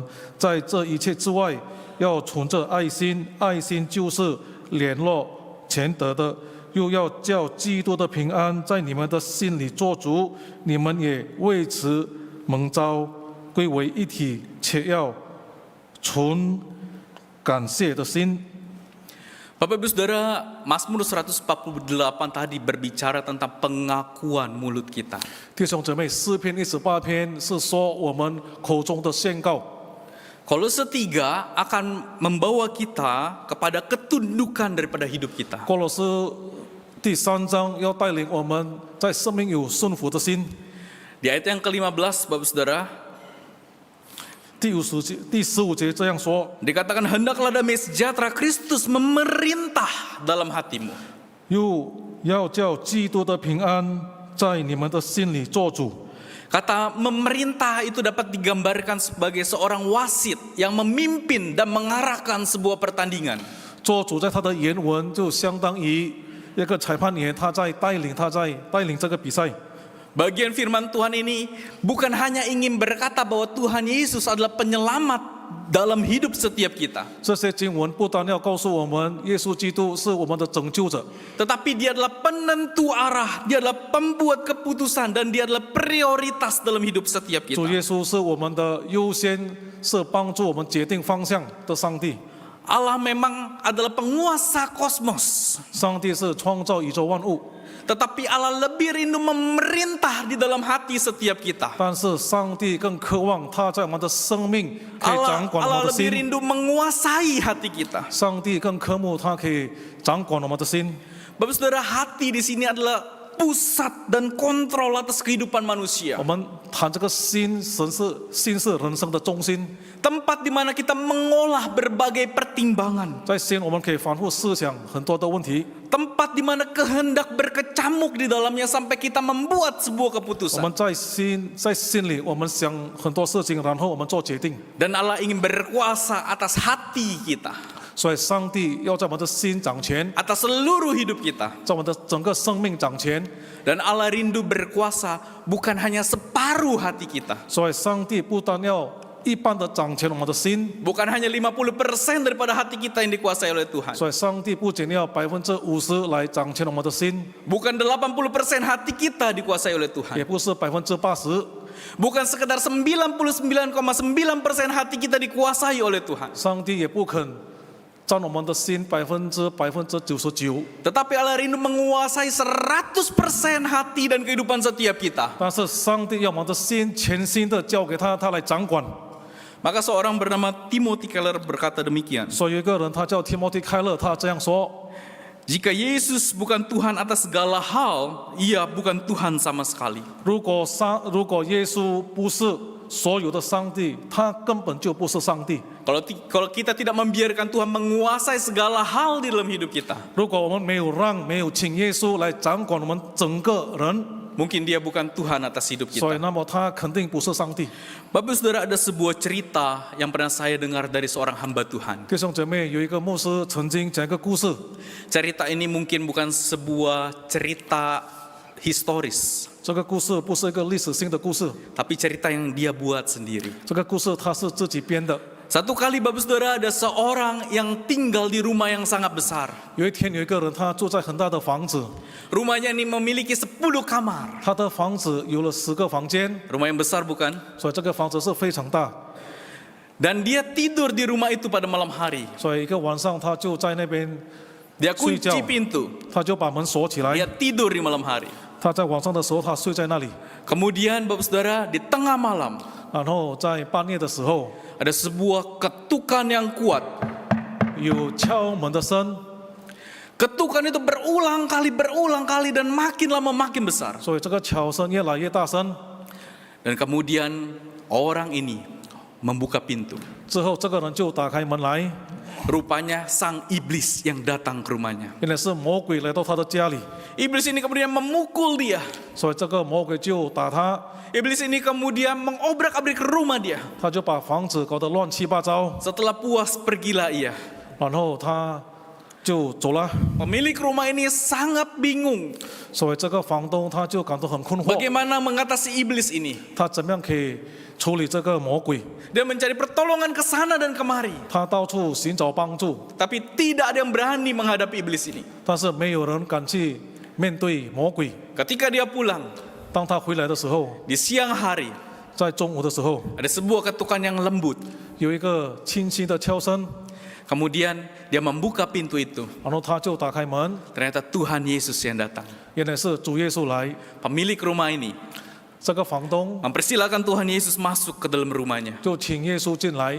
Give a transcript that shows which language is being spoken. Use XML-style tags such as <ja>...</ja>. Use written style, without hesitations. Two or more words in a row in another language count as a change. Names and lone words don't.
<zh>在这一切之外，要存着爱心，爱心就是联络全德的，又要叫基督的平安在你们的心里做主。你们也为此蒙召，归为一体，且要存感谢的心。</zh> <id>Bapak Ibu Saudara, Mazmur 148 tadi berbicara tentang pengakuan mulut kita.</id> <zh>弟兄姊妹，诗篇118篇是说我们口中的宣告。</zh> <id>Kolose 3 akan membawa kita kepada ketundukan daripada hidup kita.</id> <zh>哥罗斯第3章要带领我们在生命有顺服的心。</zh> <id>Di ayat yang ke-15, Bapak Saudara,</id> <zh>第15节这样说，</zh> <id>dikatakan hendaklah damai sejahtera Kristus memerintah dalam hatimu.</id> <zh>又要叫基督的平安在你们的心里做主。</zh> <id>Kata memerintah itu dapat digambarkan sebagai seorang wasit yang memimpin dan mengarahkan sebuah pertandingan.</id> <zh>做主在他的原文就相当于一个裁判员，他在带领这个比赛。</zh> <id>Bagian firman Tuhan ini bukan hanya ingin berkata bahwa Tuhan Yesus adalah penyelamat dalam hidup setiap kita.</id> <zh>这些经文不单要告诉我们，耶稣基督是我们的拯救者，</zh> <id>Tetapi dia adalah penentu arah, dia adalah pembuat keputusan, dan dia adalah prioritas dalam hidup setiap</id> <zh>主</zh> <id>kita.</id> <zh>耶稣是我们的优先，是帮助我们决定方向的上帝。</zh> <id>Allah memang adalah penguasa kosmos.</id> <zh>上帝是创造宇宙万物，</zh> <id>Tetapi Allah lebih rindu memerintah di dalam hati setiap kita.</id> <zh>但是上帝更渴望他在我们的生命可以掌管我</zh> <id>Allah</id> <zh>们的</zh> <id>lebih</id> <zh>心。</zh> <id>rindu menguasai hati kita.</id> <zh>上帝更渴慕他可以掌管我们的心。</zh> <id>Bapak Saudara, hati di sini adalah pusat dan kontrol atas kehidupan manusia.</id> <zh>我们谈这个心，心是人生的中心，</zh> <id>Tempat di mana kita mengolah berbagai pertimbangan.</id> <zh>在心我们可以反复思想很多的问题，</zh> <id>Tempat di mana kehendak berkecamuk di dalamnya sampai kita membuat sebuah</id> <zh>我</zh> <id>keputusan.</id> <zh>们在心里我们想很多事情，然后我们做决定。</zh> <id>Dan Allah ingin berkuasa atas hati kita,</id> <zh>所以上帝要在我们的心掌权，</zh> <id>atas seluruh hidup kita.</id> <zh>在我们的整个生命掌权。</zh> <id>Dan Allah rindu berkuasa bukan hanya separuh hati kita,</id> <zh>所以上帝不单要一般的掌权我们的心，</zh> <id>bukan hanya 50% daripada hati kita yang dikuasai oleh Tuhan,</id> <zh>所以上帝不仅要50%来掌权我们的心，</zh> <id>bukan 80% hati kita dikuasai oleh Tuhan,</id> <zh>也不是80%。</zh> <id>bukan sekedar 99,9% hati kita dikuasai oleh Tuhan.</id> <zh>上帝也不肯占我们的心99%，</zh> <id>Tetapi Allah rindu menguasai 100% hati dan kehidupan setiap kita.</id> <zh>但是上帝要我们的心全心的交给他，他来掌管。</zh> <id>Maka seorang bernama Timothy Keller berkata demikian.</id> <zh>所以有一个人他叫提摩太开勒，他这样说：</zh> <id>Jika Yesus bukan Tuhan atas segala hal, ia bukan Tuhan sama sekali.</id> <zh>如果耶稣不是所有的上帝，他根本就不是上帝。</zh> <id>Kalau kita tidak membiarkan Tuhan menguasai segala hal di dalam hidup kita,</id> <zh>如果我们没有请耶稣来掌管我们整个人，</zh> <id>mungkin dia bukan Tuhan atas hidup</id> <zh>所以</zh> <id>kita.</id> <zh>那么他肯定不是上帝。</zh> <id>Bapak Saudara, ada sebuah cerita yang pernah saya dengar dari seorang hamba Tuhan.</id> <zh>弟兄姐妹，有一个牧师曾经讲一个故事，</zh> <id>Cerita ini mungkin bukan sebuah cerita historis,</id> <zh>这个故事不是一个历史性的故事，</zh> <id>tapi cerita yang dia buat sendiri.</id> <zh>这个故事他是自己编的。</zh> <id>Satu kali Bapak Saudara, ada seorang yang tinggal di rumah yang sangat besar.</id> <zh>有一天有一个人，他住在很大的房子，</zh> <id>Rumahnya ini memiliki 10 kamar.</id> <zh>他的房子有了10个房间，</zh> <id>Rumah yang besar bukan?</id> <zh>所以这个房子是非常大。</zh> <id>Dan dia tidur di rumah itu pada malam hari.</id> <zh>所以一个晚上他就在那边，</zh> <id>Dia kunci</id> <zh>睡觉。</zh> <id>pintu.</id> <zh>他就把门锁起来。</zh> <id>Dia tidur di malam hari.</id> <zh>他在晚上的时候，他睡在那里，</zh> <id>Kemudian Bapak Saudara, di tengah malam</id> <zh>然后在半夜的时候，</zh> <id>ada sebuah ketukan yang kuat.</id> <zh>有敲门的声，</zh> <id>Ketukan itu berulang kali dan makin lama makin besar.</id> <zh>所以这个敲声越来越大声。</zh> <id>Dan kemudian orang ini membuka pintu.</id> <zh>之后，这个人就打开门来，</zh> <id>Rupanya sang iblis yang datang ke rumahnya.</id> <zh>原来是魔鬼来到他的家里，</zh> <id>Iblis ini kemudian memukul dia.</id> <zh>所以这个魔鬼就打他，</zh> <id>Iblis ini kemudian mengobrak-abrik rumah dia.</id> <zh>他就把房子搞得乱七八糟，</zh> <id>Setelah puas pergilah ia.</id> <zh>然后他就走了。</zh> <id>Pemilik rumah ini sangat bingung.</id> <zh>所以这个房东他就感到很困惑，</zh> <id>Bagaimana mengatasi iblis ini?</id> <zh>他怎么样可以处理这个魔鬼？</zh> <id>Dia mencari pertolongan ke sana dan kemari.</id> <zh>他到处寻找帮助，</zh> <id>Tapi tidak ada yang berani menghadapi iblis ini.</id> <zh>但是没有人敢去面对魔鬼。</zh> <id>Ketika dia pulang,</id> <zh>当他回来的时候，</zh> <id>di siang hari,</id> <zh>在中午的时候，</zh> <id>ada sebuah ketukan yang lembut.</id> <zh>有一个轻轻的敲声，</zh> <id>Kemudian dia membuka pintu itu.</id> <zh>然后他就打开门，</zh> <id>Ternyata Tuhan Yesus yang datang.</id> <zh>原来是主耶稣来。</zh> <id>Pemilik rumah ini</id> <zh>这个房东</zh> <id>mempersilahkan Tuhan Yesus masuk ke dalam rumahnya.</id> <zh>就请耶稣进来，</zh>